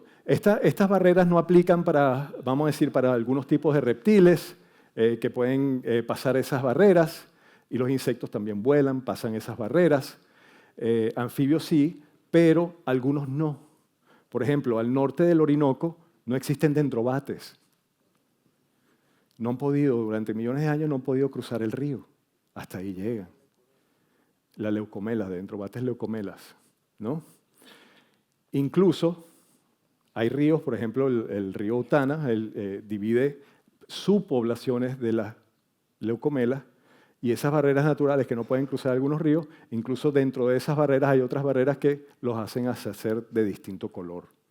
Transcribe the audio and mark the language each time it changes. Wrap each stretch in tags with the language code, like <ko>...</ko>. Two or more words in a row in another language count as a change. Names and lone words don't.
<es>Estas barreras no aplican para, vamos a decir, para algunos tipos de reptiles que pueden pasar esas barreras, y los insectos también vuelan, pasan esas barreras. Anfibios sí, pero algunos no. Por ejemplo, al norte del Orinoco no existen dendrobates. No han podido, durante millones de años no han podido cruzar el río. Hasta ahí llegan. Las leucomelas, dendrobates leucomelas, ¿no? Incluso hay ríos, por ejemplo, el río Utana divide subpoblaciones de las leucomelas, y esas barreras naturales que no pueden cruzar algunos ríos, incluso dentro de esas barreras hay otras barreras que los hacen ser de distinto color.</es>